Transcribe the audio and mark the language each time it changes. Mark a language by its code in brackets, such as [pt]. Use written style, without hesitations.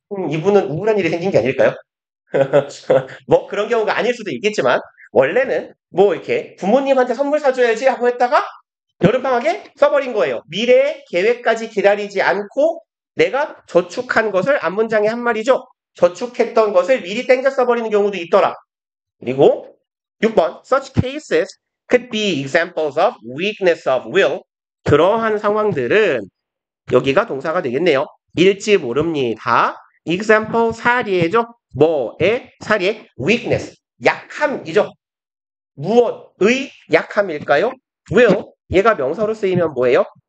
[ko] 이분은 우울한 일이 생긴 게 아닐까요? 뭐 그런 경우가 아닐 수도 있겠지만 원래는 뭐 이렇게 부모님한테 선물 사줘야지 하고 했다가 여름방학에 써버린 거예요. 미래의 계획까지 기다리지 않고 내가 저축한 것을 앞문장에 한 말이죠. 저축했던 것을 미리 땡겨 써버리는 경우도 있더라. 그리고 6번 [en] Such cases could be examples of weakness of will. [ko] 그러한 상황들은 여기가 동사가 되겠네요. 일지 모릅니다. example 사례죠. 뭐의 사례? weakness. 약함이죠. 무엇의 약함일까요? will. 얘가 명사로 쓰이면 뭐예요?